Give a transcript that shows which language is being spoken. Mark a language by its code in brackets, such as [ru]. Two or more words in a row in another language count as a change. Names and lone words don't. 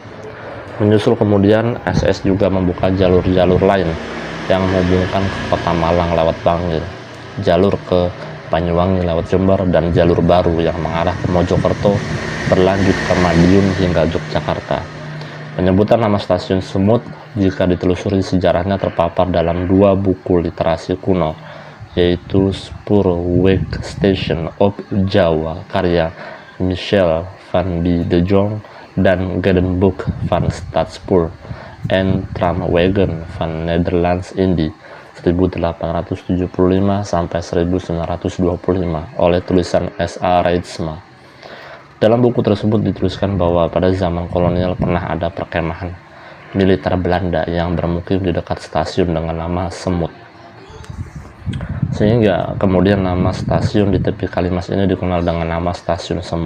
[id] Menyusul kemudian, SS juga membuka jalur-jalur lain yang menghubungkan ke Kota Malang lewat Bangil, jalur ke Banyuwangi lewat Jember, dan jalur baru yang mengarah ke Mojokerto berlanjut ke Madiun hingga Yogyakarta. Penyebutan nama Stasiun Semut jika ditelusuri sejarahnya terpapar dalam dua buku literasi kuno, yaitu Spoorweg Station of Jawa karya Michel van de Jong dan Gedenboek van Stadspoor en Tramwegen van Nederlands Indie 1875 sampai 1925 oleh tulisan S.A. Reitsma. Dalam buku tersebut dituliskan bahwa pada zaman kolonial pernah ada perkemahan militer Belanda yang bermukim di dekat stasiun dengan nama Semut, sehingga kemudian nama stasiun di tepi Kalimas ini dikenal dengan nama Stasiun Semut.